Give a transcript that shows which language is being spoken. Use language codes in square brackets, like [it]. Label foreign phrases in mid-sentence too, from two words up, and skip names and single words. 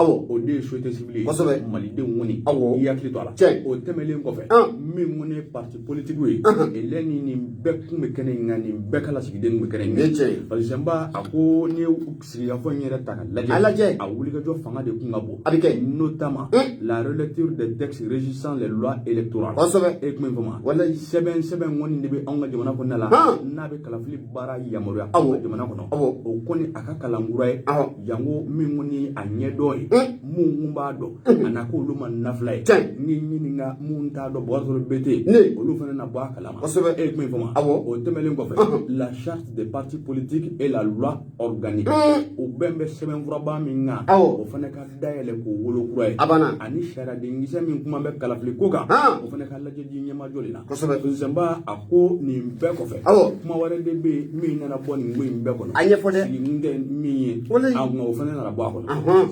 [bm] O de ye [fr] société civile [bm] ye. Kosɛbɛ. Malidenw kɔni. Awɔ. I hakili to a la. O tɛmɛlen kɔfɛ. Min kɔni ye [fr] parti politique [bm] ye. Elɛ ni nin bɛɛ kun bɛ kɛnɛ in kan nin bɛɛ ka lasigiden kun bɛ kɛnɛ in kan. Fatirizɛnba a ko n'i ye sigikafɔ in yɛrɛ ta ka lajɛ. A lajɛ. A wulikajɔ fanga de kun ka bon. A bɛ kɛ. [fr] Notamment la relecture des textes régissant les lois électorales. [bm] Kosɛbɛ. E kuma in fɔ ma. Walayi. Sɛbɛn kɔni de bɛ anw ka jamana kɔnɔna la. N'a bɛ kalafili baara yamaruya anw ka jamana kɔnɔ. O kɔni a ka kalankura ye. Jango min kɔni a ɲɛdɔn ye. Mun b'a dɔn. A na ko olu ma nafila ye. Ni ɲininka mun t'a dɔn Bakari Bɛtɛ. Olu fana na bɔ a kalama. Kosɛbɛ. E kuma in fɔ ma. O tɛmɛlen kɔfɛ. [fr] La charte des partis politiques et la loi organique. [bm] O bɛɛ bɛ sɛbɛnfuraba min kan. O fana ka dayɛlɛ k'o wolo kura ye. Ani sariyadenkisɛ min kuma bɛ kalafili ko kan. O fana ka lajɛ ji ɲɛmajɔ de la. Kosɛbɛ. Fatirizɛnba a ko nin bɛɛ kɔfɛ. Kuma wɛrɛ de bɛ yen min nana bɔ nin ko in bɛɛ kɔnɔ. A ɲɛfɔ dɛ. Sigi tɛ min ye. O fana nana bɔ a kɔnɔ.